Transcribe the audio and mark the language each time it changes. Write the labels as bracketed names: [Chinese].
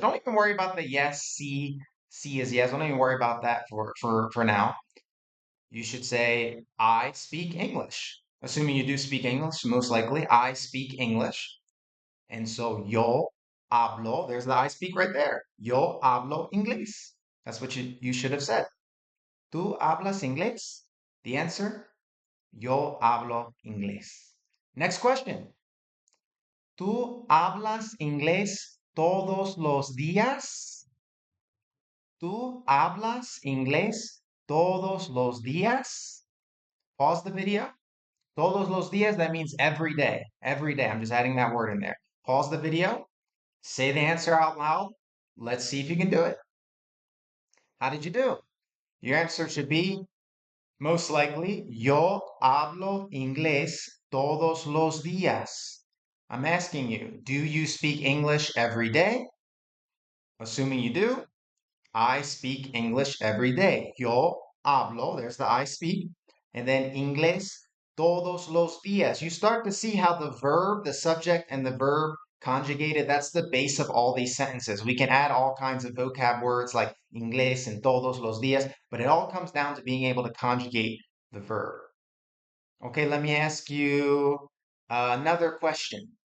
[English] Don't even worry about the yes, see is yes. Don't even worry about that for now. You should say, I speak English. Assuming you do speak English, most likely, I speak English. And so, [Spanish] yo hablo, [English] there's the I speak right there. [Spanish] Yo hablo inglés. [English] That's what you should have said. [Spanish] ¿Tú hablas inglés? [English] The answer, [Spanish] yo hablo inglés. [English] Next question. [Spanish] ¿Tú hablas inglés todos los días? ¿Tú hablas inglés todos los días? [English] Pause the video. [Spanish] Todos los días, [English] that means every day. Every day. I'm just adding that word in there. Pause the video. Say the answer out loud. Let's see if you can do it. How did you do? Your answer should be most likely, [Spanish] yo hablo inglés todos los días. [English] I'm asking you, do you speak English every day? Assuming you do, I speak English every day. [Spanish] Yo hablo, [English] there's the I speak, and then [Spanish] inglés todos los días. [English] You start to see how the verb, the subject, and the verb conjugated, that's the base of all these sentences. We can add all kinds of vocab words like inglés and todos los días, but it all comes down to being able to conjugate the verb. Okay, let me ask you another question.